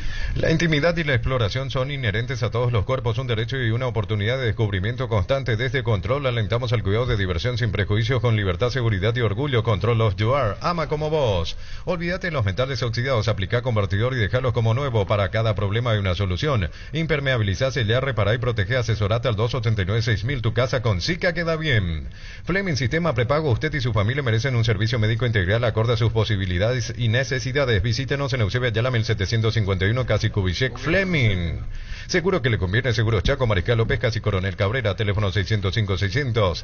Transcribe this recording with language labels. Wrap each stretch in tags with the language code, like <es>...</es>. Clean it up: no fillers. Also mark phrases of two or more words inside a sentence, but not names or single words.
<es>La intimidad y la exploración son inherentes a todos los cuerpos, un derecho y una oportunidad de descubrimiento constante. Desde Control alentamos al cuidado de diversión sin prejuicios, con libertad, seguridad y orgullo.</es> <en>Control of You Are,</en> <es>ama como vos. Olvídate los metales oxidados, aplica convertidor y dejalos como nuevo. Para cada problema hay una solución. Impermeabilizá, sellá, repará y protege. Asesorate al 289-6000. Tu casa con Zika queda bien. Fleming Sistema Prepago. Usted y su familia merecen un servicio médico integral acorde a sus posibilidades y necesidades. Visítenos en Eusebio Ayala 1751, casi Kubitschek. Fleming. Seguro que le conviene Seguros Chaco, Mariscal López, casi Coronel Cabrera, teléfono 605-600.</es>